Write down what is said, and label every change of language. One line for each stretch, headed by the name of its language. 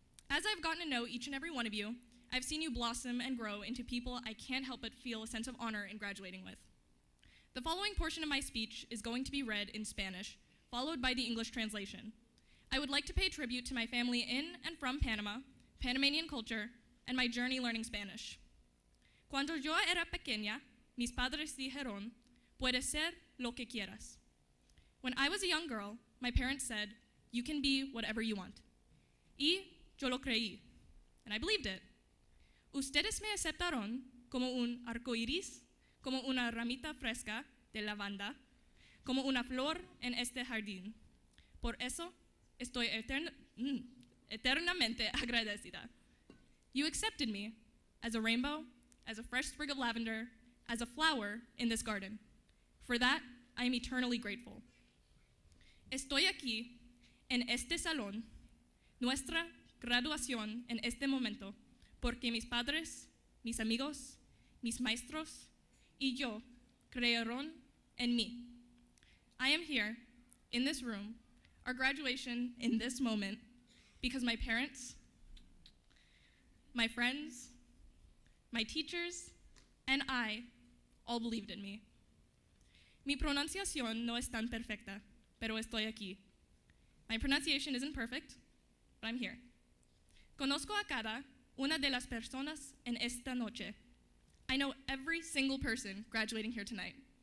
English: As I've gotten to know each and every one of you, I've seen you blossom and grow into people I can't help but feel a sense of honor in graduating with. The following portion of my speech is going to be read in Spanish, followed by the English translation. I would like to pay tribute to my family in and from Panama, Panamanian culture, and my journey learning Spanish.
Spanish: Cuando yo era pequeña, mis padres dijeron, puedes ser lo que quieras.
English: When I was a young girl, my parents said, you can be whatever you want.
Spanish: Y yo lo creí,
English: and I believed it.
Spanish: Ustedes me aceptaron como un arco iris, como una ramita fresca de lavanda, como una flor en este jardín. Por eso estoy eternamente agradecida.
English: You accepted me as a rainbow, as a fresh sprig of lavender, as a flower in this garden. For that, I am eternally grateful.
Spanish: Estoy aquí, en este salón, nuestra graduación en este momento, porque mis padres, mis amigos, mis maestros, y yo creyeron en mí.
English: I am here, in this room, our graduation in this moment, because my parents, my friends, my teachers, and I all believed in me.
Spanish: Mi pronunciación no es tan perfecta, pero estoy aquí.
English: My pronunciation isn't perfect, but I'm here.
Spanish: Conozco a cada una de las personas en esta noche.
English: I know every single person graduating here tonight.